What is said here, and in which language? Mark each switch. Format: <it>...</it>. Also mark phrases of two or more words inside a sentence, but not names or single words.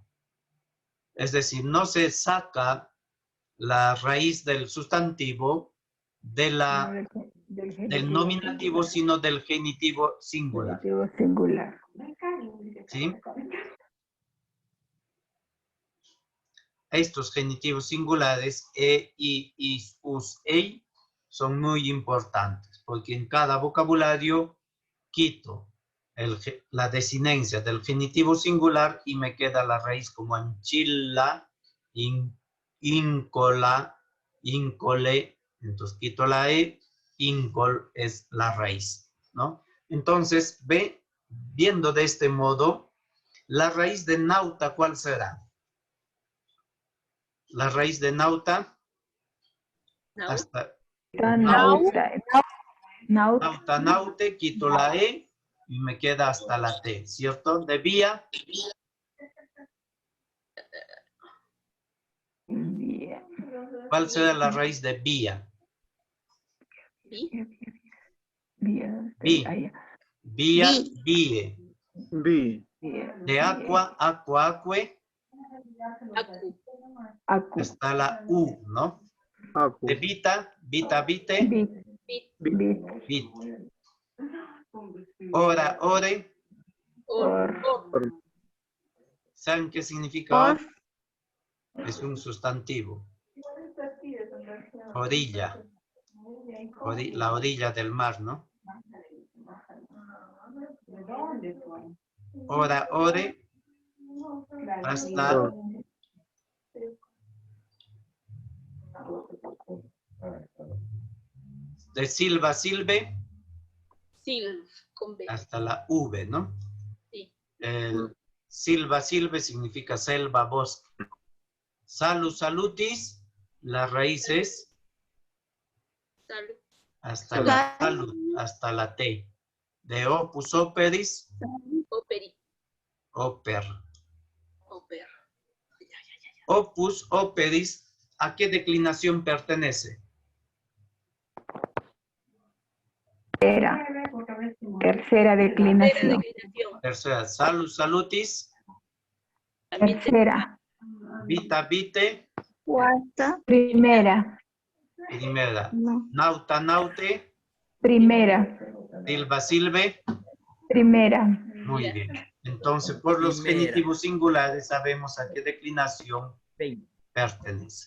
<es>Es decir, no se saca la raíz del sustantivo del nominativo, sino del genitivo singular. Genitivo singular. ¿Sí? Estos genitivos singulares, e,</es> <la>i, is, us,</la> <es>ei, son muy importantes, porque en cada vocabulario quito la desinencia del genitivo singular y me queda la raíz como anchila, íncola, íncole, entonces quito la e, íncol es la raíz, ¿no? Entonces, viendo de este modo, la raíz de nauta, ¿cuál será? La raíz de nauta, Nau. hasta Nauta.</es> <la>nauta, naute,</la> <es>quito la e y me queda hasta la t, ¿cierto? De vía, Bien. ¿cuál será la raíz de vía? Vi. Bien. Vi. Ahí.</es> <la>Vía, vie.</la> <es>Vi. Bien. De</es> <la>aqua, aqua, acque,</la> <es>Acu. Acu. hasta la u, ¿no? Acu. De</es> <la>vita, vita, vite,</la> <es>Bit. Bit. Bit. vit.</es> <la>Ora, ore,</la> <es>Or. Or. ¿saben qué significa or? Es un sustantivo. Orilla. La orilla del mar, ¿no?</es> <la>Ora, ore,</la> <es>hasta Or. de</es> <la>silva, silve,</la> <es>Silv. Con B. hasta la v, ¿no? Sí. El</es> <la>silva, silve</la> <es>significa selva, bosque.</es> <la>Salus, salutis,</la> <es>las raíces Salud. hasta la salud, hasta la T. De</es> <la>opus operis,</la> <es>Operi. oper. Oper.</es> <la>Opus operis,</la> <es>¿a qué declinación pertenece? Tercera. Tercera Tercera declinación. declinación. Tercera,</es> <la>salus, salutis,</la> <es>También Tercera.</es> <la>vita, vite,</la> <es>Cuarta. Primera. primera. No.</es> <la>Nauta, naute,</la> <es>Primera.</es> <la>silva, silve.</la> <es>Primera. Muy bien. Entonces, por los genitivos singulares sabemos a qué declinación pertenece.</es>